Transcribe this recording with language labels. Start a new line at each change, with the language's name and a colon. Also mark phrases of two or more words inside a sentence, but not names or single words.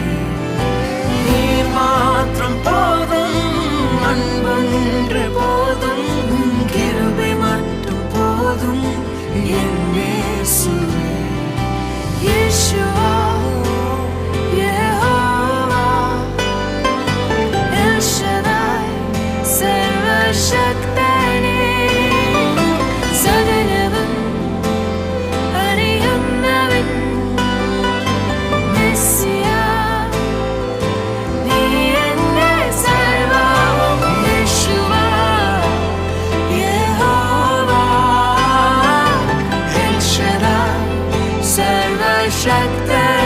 Tamil: நீர் மாத்திரம் போதும், அன்பொன்று போதும், கிருபை மட்டும் போதும் என் இயேசுவே. யேசுவா, யெகோவா, எல் ஷடாய்,
Malayalam: സർവശക്തനേ, സകലവും അറിയുന്നവൻ, മെസ്സിയാ, നീ എന്റെ സർവ്വവും. യേശുവാ, യഹോവാ, എൽ ഷഡായ്, സർവശക്തനേ.